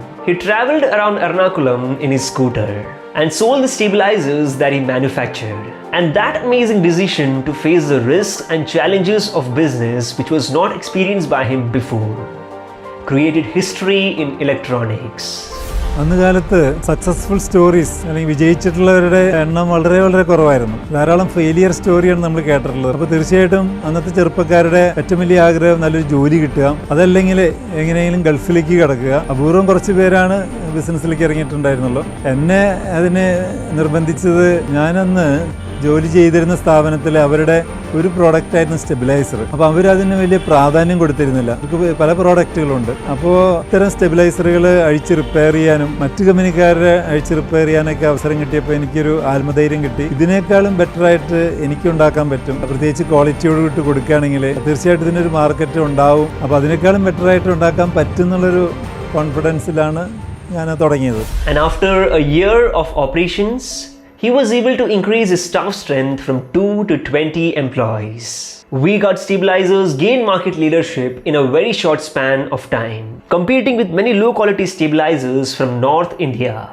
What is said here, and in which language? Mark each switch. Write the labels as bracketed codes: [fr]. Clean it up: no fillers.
[en] He traveled around Ernakulam in his scooter and sold the stabilizers that he manufactured. And that amazing decision to face the risks and challenges of business, which was not experienced by him before, created history in electronics. [ml] അന്നുകാലത്ത് successful stories അല്ലെങ്കിൽ വിജയിച്ചിട്ടുള്ളവരുടെ എണ്ണം വളരെ വളരെ കുറവായിരുന്നു. ധാരാളം failure സ്റ്റോറിയാണ് നമ്മൾ കേട്ടിട്ടുള്ളത്. അപ്പോൾ തീർച്ചയായിട്ടും അന്നത്തെ ചെറുപ്പക്കാരുടെ ഏറ്റവും വലിയ ആഗ്രഹം നല്ലൊരു ജോലി കിട്ടുക, അതല്ലെങ്കിൽ എങ്ങനെയെങ്കിലും ഗൾഫിലേക്ക് കിടക്കുക. അപൂർവം കുറച്ച് പേരാണ് ബിസിനസ്സിലേക്ക് ഇറങ്ങിയിട്ടുണ്ടായിരുന്നുള്ളൂ. എന്നെ അതിന് നിർബന്ധിച്ചത്, ഞാനന്ന് ജോലി ചെയ്തിരുന്ന സ്ഥാപനത്തിൽ അവരുടെ ഒരു പ്രോഡക്റ്റായിരുന്നു സ്റ്റെബിലൈസർ. അപ്പോൾ അവരതിന് വലിയ പ്രാധാന്യം കൊടുത്തിരുന്നില്ല. നമുക്ക് പല പ്രോഡക്റ്റുകളുണ്ട്. അപ്പോൾ ഇത്തരം സ്റ്റെബിലൈസറുകൾ അഴിച്ച് റിപ്പയർ ചെയ്യാനും മറ്റു കമ്പനിക്കാരെ അഴിച്ച് റിപ്പയർ ചെയ്യാനൊക്കെ അവസരം കിട്ടിയപ്പോൾ എനിക്കൊരു ആത്മധൈര്യം കിട്ടി. ഇതിനേക്കാളും ബെറ്ററായിട്ട് എനിക്കുണ്ടാക്കാൻ പറ്റും, പ്രത്യേകിച്ച് ക്വാളിറ്റിയോട് കൂടി കൊടുക്കുകയാണെങ്കിൽ തീർച്ചയായിട്ടും ഇതിനൊരു മാർക്കറ്റ് ഉണ്ടാവും. അപ്പോൾ അതിനേക്കാളും ബെറ്ററായിട്ട് ഉണ്ടാക്കാൻ പറ്റും എന്നുള്ളൊരു കോൺഫിഡൻസിലാണ് ഞാൻ തുടങ്ങിയത്. [en] And after a year of operations, he was able to increase his staff strength from 2 to 20 employees. Veegaland stabilizers gained market leadership in a very short span of time, competing with many low-quality stabilizers from North India.